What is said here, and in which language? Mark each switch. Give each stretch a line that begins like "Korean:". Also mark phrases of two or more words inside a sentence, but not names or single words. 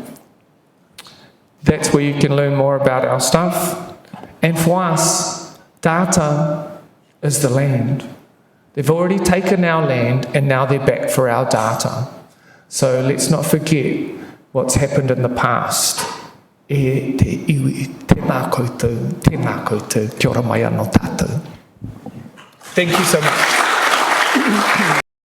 English: That's where you can learn more about our stuff. And for us, data is the land. They've already taken our land and now they're back for our data. So let's not forget what's happened in the past.
Māori: E te iwi, tēnā koutou, kia ora mai anō tātou.
English: Thank you so much.